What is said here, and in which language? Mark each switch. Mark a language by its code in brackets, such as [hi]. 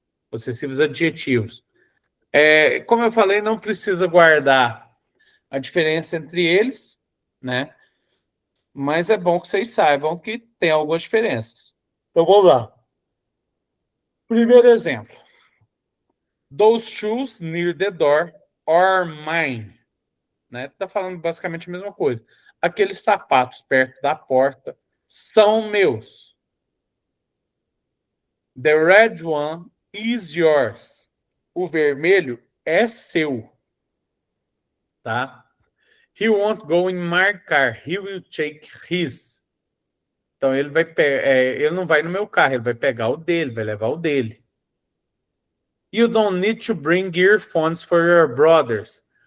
[pt] Possessivos adjetivos. Como eu falei, não precisa guardar a diferença entre eles, né? Mas é bom que vocês saibam que tem algumas diferenças. Então, vamos lá. Primeiro exemplo. [en] Those shoes near the door are mine. [pt] Né? Tá falando basicamente a mesma coisa. Aqueles sapatos perto da porta são meus. [en] The red one is yours. [pt] O vermelho é seu. Tá? [en] He won't go in my car. He will take his. [pt] Então ele não vai no meu carro, ele vai pegar o dele, vai levar o dele. [en] You don't need to bring earphones for your brothers.